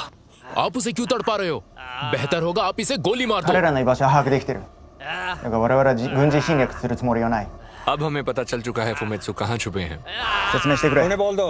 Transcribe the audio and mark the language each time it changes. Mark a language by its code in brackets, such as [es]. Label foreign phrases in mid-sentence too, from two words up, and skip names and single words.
[hi] आप उसे क्यों तड़पा रहे हो? बेहतर होगा आप इसे गोली मार दो। [ja] 彼らの居場所は把握できてる。だから我々は軍事侵略するつもりはない。 [hi] अब हमें पता चल चुका है फुमेत्सु कहाँ छुपे हैं। [ja] 説明してくれ。 [hi] उन्हें बोल दो।